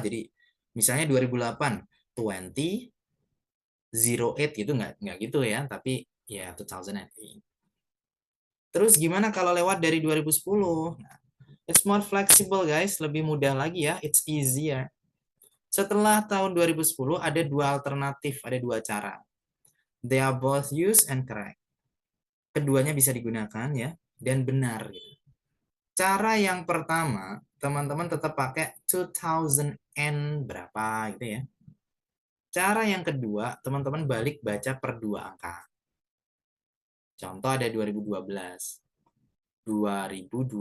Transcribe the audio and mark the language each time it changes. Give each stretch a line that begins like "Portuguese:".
Indonesian: Jadi misalnya 2008, 20, 08 gitu nggak gitu ya. Tapi ya 2008. Terus gimana kalau lewat dari 2010? Nah,
English: it's more flexible guys,
Indonesian: lebih mudah lagi ya.
English: It's easier.
Indonesian: Setelah tahun 2010 ada dua alternatif, ada dua cara.
English: They are both used and correct.
Indonesian: Keduanya bisa digunakan ya dan benar gitu. Cara yang pertama, teman-teman tetap pakai 2000 and berapa gitu ya. Cara yang kedua, teman-teman balik baca per 2 angka. Contoh ada 2012. 2012.